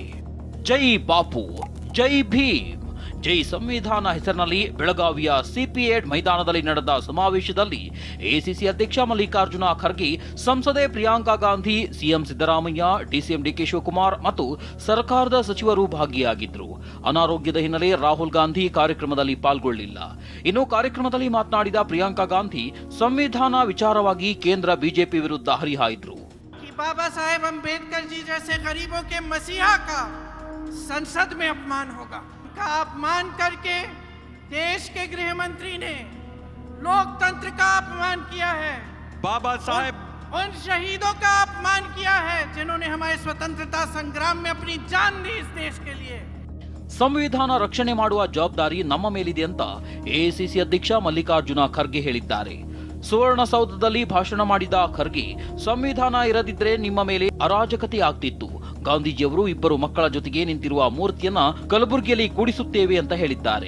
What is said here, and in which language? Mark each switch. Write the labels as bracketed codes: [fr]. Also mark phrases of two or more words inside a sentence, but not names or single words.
[kn] ಜೈ ಬಾಪು, ಜೈ ಭೀಮ್, ಜೈ ಸಂವಿಧಾನ ಹೆಸರಿನಲ್ಲಿ ಬೆಳಗಾವಿಯ ಸಿಪಿಎಡ್ ಮೈದಾನದಲ್ಲಿ ನಡೆದ ಸಮಾವೇಶದಲ್ಲಿ ಎಐಸಿಸಿ ಅಧ್ಯಕ್ಷ ಮಲ್ಲಿಕಾರ್ಜುನ ಖರ್ಗೆ, ಸಂಸದೆ ಪ್ರಿಯಾಂಕಾ ಗಾಂಧಿ, ಸಿಎಂ ಸಿದ್ದರಾಮಯ್ಯ, ಡಿಸಿಎಂ ಡಿಕೆ ಶಿವಕುಮಾರ್ ಮತ್ತು ಸರ್ಕಾರದ ಸಚಿವರು ಭಾಗಿಯಾಗಿದ್ದರು. ಅನಾರೋಗ್ಯದ ಹಿನ್ನೆಲೆ ರಾಹುಲ್ ಗಾಂಧಿ ಕಾರ್ಯಕ್ರಮದಲ್ಲಿ ಪಾಲ್ಗೊಳ್ಳಿಲ್ಲ. ಇನ್ನು ಕಾರ್ಯಕ್ರಮದಲ್ಲಿ ಮಾತನಾಡಿದ ಪ್ರಿಯಾಂಕಾ ಗಾಂಧಿ, ಸಂವಿಧಾನ ವಿಚಾರವಾಗಿ ಕೇಂದ್ರ ಬಿಜೆಪಿ ವಿರುದ್ಧ ಹರಿಹಾಯ್ದರು. [hi] बाबा साहेब अंबेडकर जी जैसे गरीबों के मसीहा का संसद में अपमान होगा. का अपमान करके देश के गृह मंत्री ने लोकतंत्र का अपमान किया है. बाबा साहेब उन शहीदों का अपमान किया है जिन्होंने हमारे स्वतंत्रता संग्राम में अपनी जान दी इस देश के लिए. [kn] ಸಂವಿಧಾನ ರಕ್ಷಣೆ ಮಾಡುವ ಜವಾಬ್ದಾರಿ ನಮ್ಮ ಮೇಲಿದೆ ಅಂತ ಎಐಸಿಸಿ ಅಧ್ಯಕ್ಷ ಮಲ್ಲಿಕಾರ್ಜುನ ಖರ್ಗೆ ಹೇಳಿದ್ದಾರೆ. ಸುವರ್ಣಸೌಧದಲ್ಲಿ ಭಾಷಣ ಮಾಡಿದ ಖರ್ಗೆ, ಸಂವಿಧಾನ ಇರದಿದ್ರೆ ನಿಮ್ಮ ಮೇಲೆ ಅರಾಜಕತೆ ಆಗ್ತಿತ್ತು. ಗಾಂಧೀಜಿಯವರು 2 ಮಕ್ಕಳ ಜೊತೆಗೆ ನಿಂತಿರುವ ಮೂರ್ತಿಯನ್ನ ಕಲಬುರಗಿಯಲ್ಲಿ ಕೂಡಿಸುತ್ತೇವೆ ಅಂತ ಹೇಳಿದ್ದಾರೆ.